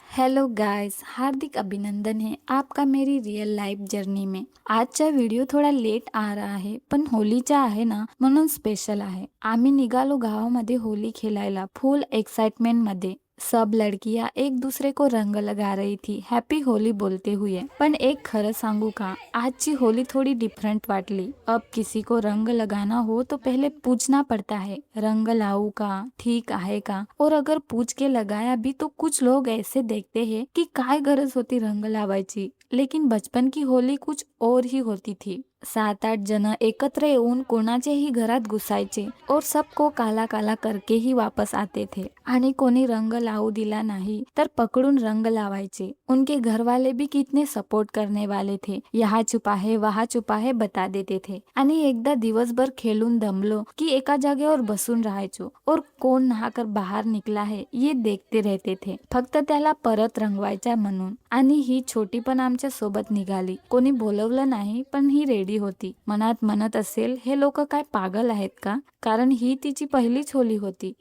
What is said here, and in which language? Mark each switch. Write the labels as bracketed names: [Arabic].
[Hindi] Hello guys, हार्दिक अभिनंदन है आपका मेरी रियल लाइफ जर्नी में। [Marathi] आजचा व्हिडिओ [Hindi] थोडा लेट आ रहा [Marathi] आहे, पण होलीचा आहे ना म्हणून स्पेशल आहे। आम्ही निघालो गावामध्ये होली खेळायला फुल एक्साइटमेंट मध्ये। [Hindi] सब लड़कियां एक दूसरे को रंग लगा रही थी हैप्पी होली बोलते हुए। [Marathi] पण एक खरं सांगू का, आजची होली थोड़ी डिफरेंट वाटली। [Hindi] अब किसी को रंग लगाना हो तो पहले पूछना पड़ता है रंग लाऊं का, [Marathi] ठीक आहे का। [Hindi] और अगर पूछ के लगाया भी तो कुछ लोग ऐसे देखते हैं कि [Marathi] काय गरज होती रंग लावायची। [Hindi] लेकिन बचपन की होली कुछ और ही होती थी। 7-8 [Marathi] जन एकत्र येऊन कोणाचेही घरात घुसायचे [Hindi] और सबको काला काला करके ही वापस आते थे। [Marathi] आणि कोणी रंग लावू दिला नाही तर पकडून रंग लावायचे। [Hindi] उनके घर वाले भी कितने सपोर्ट करने वाले थे, यहाँ छुपा है वहाँ छुपा है बता देते थे। [Marathi] आणि एकदा दिवसभर खेळून दमलो की एका जागेवर बसून राहायचो [Hindi] और कोण नहाकर बाहर निकला है ये देखते रहते थे, [Marathi] फक्त त्याला परत रंगवायचा म्हणून। आणि ही छोटी पण आमच्या सोबत निघाली, कोणी बोलवलं नाही पण ही रेडी होती। मनात म्हणत असेल हे लोक काय पागल आहेत का, कारण ही तिची पहिलीच होली होती।